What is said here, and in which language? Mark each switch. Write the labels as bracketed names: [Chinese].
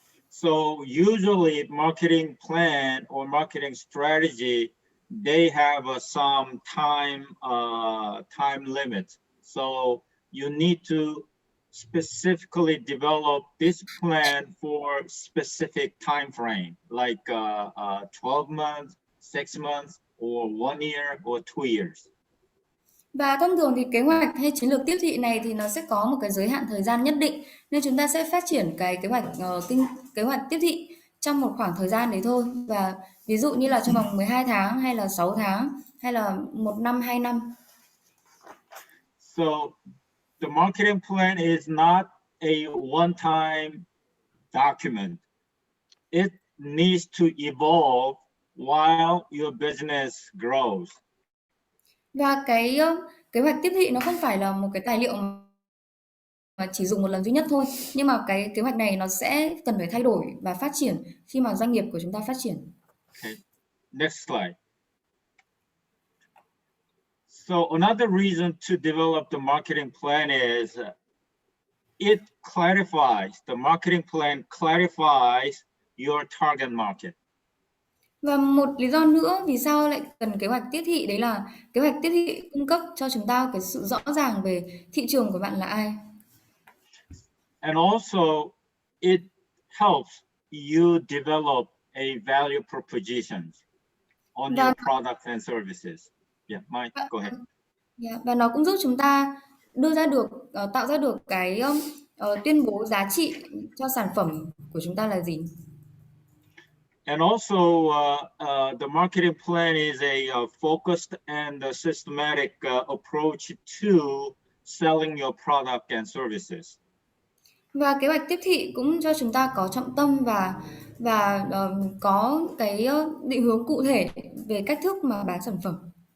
[English] So usually marketing plan or marketing strategy, they have some time limit. So you need to specifically develop this plan for specific time frame, like 12 months, 6 months, or 1 year, or 2 years. [Vietnamese] Và thông thường thì kế hoạch hay chiến lược tiếp thị này thì nó sẽ có một cái giới hạn thời gian nhất định, nên chúng ta sẽ phát triển cái kế hoạch tiếp thị trong một khoảng thời gian đấy thôi. Và ví dụ như là trong vòng 12 tháng hay là 6 tháng hay là 1 năm, 2 năm. [English] So the marketing plan is not a one-time document. It needs to evolve while your business grows. [Vietnamese] Và cái kế hoạch tiếp thị nó không phải là một cái tài liệu mà chỉ dùng một lần duy nhất thôi, nhưng mà cái kế hoạch này nó sẽ cần phải thay đổi và phát triển khi mà doanh nghiệp của chúng ta phát triển. [English] Okay, next slide. So another reason to develop the marketing plan is it clarifies, the marketing plan clarifies your target market. [Vietnamese] Và một lý do nữa vì sao lại cần kế hoạch tiếp thị, đấy là kế hoạch tiếp thị cung cấp cho chúng ta cái sự rõ ràng về thị trường của bạn là ai. [English] And also it helps you develop a value proposition on [Vietnamese] Và [English] your products and services. Yeah, Mike, go ahead. [Vietnamese] Và nó cũng giúp chúng ta đưa ra được tạo ra được cái tuyên bố giá trị cho sản phẩm của chúng ta là gì. [English] And also the marketing plan is a focused and systematic approach to selling your product and services. [Vietnamese] Và kế hoạch tiếp thị cũng cho chúng ta có trọng tâm và có cái định hướng cụ thể về cách thức mà bán sản phẩm.